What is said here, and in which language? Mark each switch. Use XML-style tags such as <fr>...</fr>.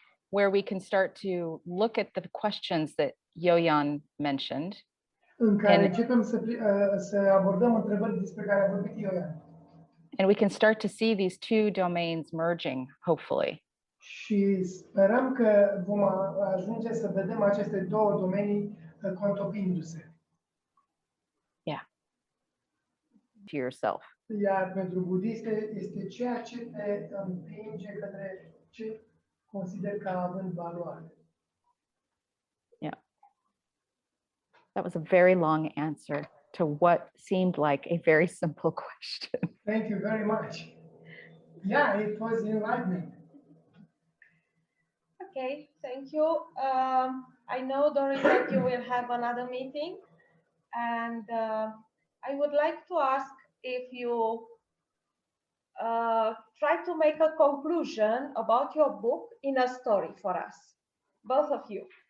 <en>we can start to look at the questions that Jojan mentioned.</en> <ro>În care începem să abordăm întrebări despre care a vorbit Jojan.</ro> <en>And we can start to see these two domains merging, hopefully.</en> <ro>Și sperăm că vom ajunge să vedem aceste două domenii contopindu-se.</ro> <en>Yeah. To yourself.</en> <ro>Iar pentru budiste este ceea ce te împinge către ce consider ca având valoare.</ro> <en>Yeah. That was a very long answer to what seemed like a very simple question. Thank you very much. Yeah, it was enlightening. Okay, thank you. I know, Dori, that you will have another meeting, and I would like to ask if you try to make a conclusion about your book in a story for us, both of you.</en>